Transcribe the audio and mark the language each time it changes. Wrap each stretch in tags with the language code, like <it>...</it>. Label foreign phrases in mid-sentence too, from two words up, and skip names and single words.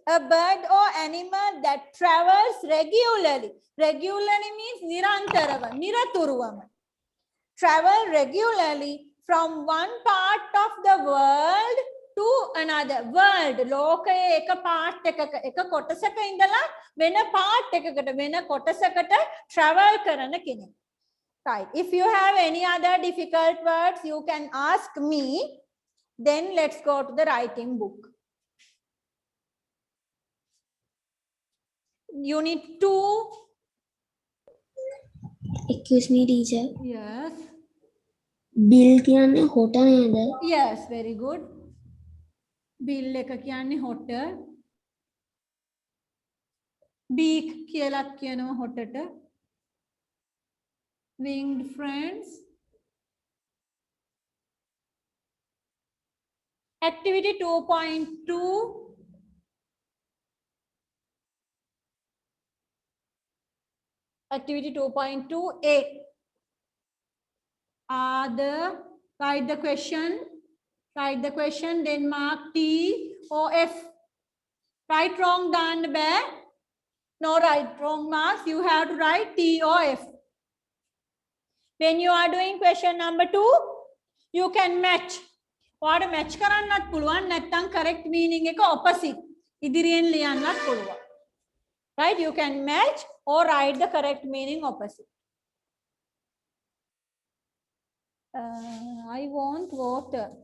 <en>a bird or animal that travels regularly. Regularly means</en> <si>නිරන්තරව, නිරතුරුවම.</si> <en>Travel regularly from one part of the world to another.</en> <si>World, ලෝකය එක part එක කොටසක ඉඳලා වෙන part එකකට වෙන කොටසකට travel කරන කෙනෙක්.</si> <en>Right. If you have any other difficult words, you can ask me. Then let's go to the writing book. Unit 2. Excuse me, teacher. Yes.</en> <si>Bill කියන්නේ හොට නේද?</si> <en>Yes, very good. Bill</en> <si>එක කියන්නේ හොට. Beak කියලාත් කියනවා හොටට.</si> <en>Winged friends. Activity 2.2. Activity 2.2a. Write the question. Write the question, then mark T or F. Right, wrong, done, bad. No right, wrong marks. You have to write T or F. When you are doing question number 2, you can match. What match</en> <si>කරන්නත් පුළුවන් නැත්නම්</si> <en>correct meaning</en> <si>එක opposite. ඉදිරියෙන් ලියන්නත් පුළුවන්.</si> <en>Right, you can match or write the correct meaning opposite. I want water.</en>